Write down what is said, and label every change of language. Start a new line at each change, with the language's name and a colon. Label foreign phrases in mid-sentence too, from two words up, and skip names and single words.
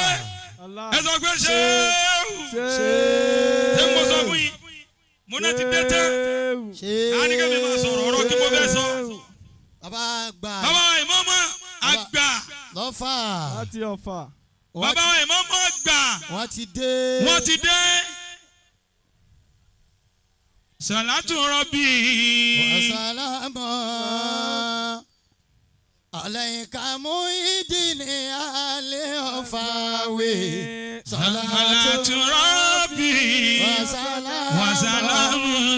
Yoruba: ẹ sọ pé ṣé mo sọ fún yín. mo náà ti dé tẹ́. àníkẹ́ mi máa sọ̀rọ̀ ọ̀rọ̀ kí mo fẹ́ sọ. bàbá àgbà. bàbá ìmáàmù àgbà. lọ́fà. láti Ọ̀fà. bàbá ìmáàmù àgbà. wọ́n ti dé. wọ́n ti dé.
Arabic: صلاة ربي. وسلام عليك muhyiddin ali Ọ̀fàwé. صلاة ربي. وسلام.